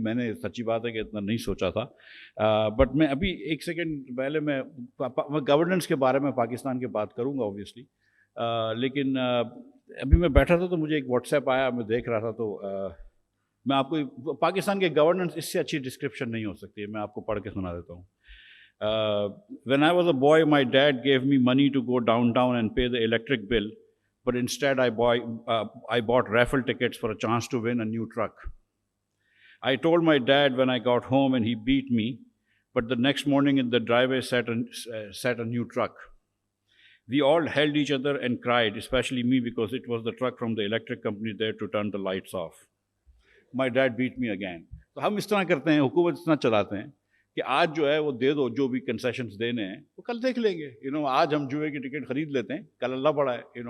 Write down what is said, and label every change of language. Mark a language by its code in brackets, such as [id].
[hi] मैंने सच्ची बात है कि इतना नहीं सोचा था. बट मैं अभी 1 सेकेंड पहले मैं गवर्नेंस के बारे में पाकिस्तान की बात करूँगा ऑब्वियसली, लेकिन अभी मैं बैठा था तो मुझे एक व्हाट्सएप आया, मैं देख रहा था, तो मैं आपको पाकिस्तान के गवर्नेंस इससे अच्छी डिस्क्रिप्शन नहीं हो सकती है, मैं आपको पढ़ के सुना देता हूँ. [en] When I was a boy, my dad gave me money to go downtown and pay the electric bill, but instead I bought raffle tickets for a chance to win a new truck. I told my dad when I got home and he beat me, but the next morning in the driveway sat a new truck. We all held each other and cried, especially me, because it was the truck from the electric company there to turn the lights off. My dad beat me again. [hi] तो हम इस तरह करते हैं, हुकूमत इतना चलाते हैं कि आज जो है वो दे दो, जो भी कंसेशंस देने हैं वो कल देख लेंगे. आज हम जुए की टिकट खरीद लेते हैं, कल अल्लाह बड़ा है.